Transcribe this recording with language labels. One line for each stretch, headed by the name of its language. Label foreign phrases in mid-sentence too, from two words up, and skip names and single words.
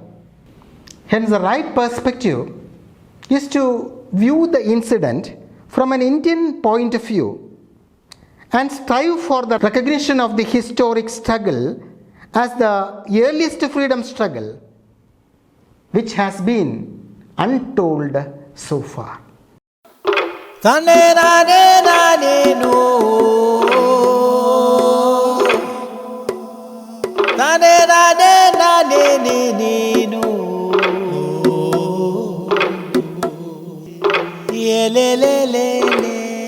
English: Hence, the right perspective is to view the incident from an Indian point of view and strive for the recognition of the historic struggle as the earliest freedom struggle, which has been untold so far. Tane nane nane no, tane nane nane ni ni no, ye le le le le.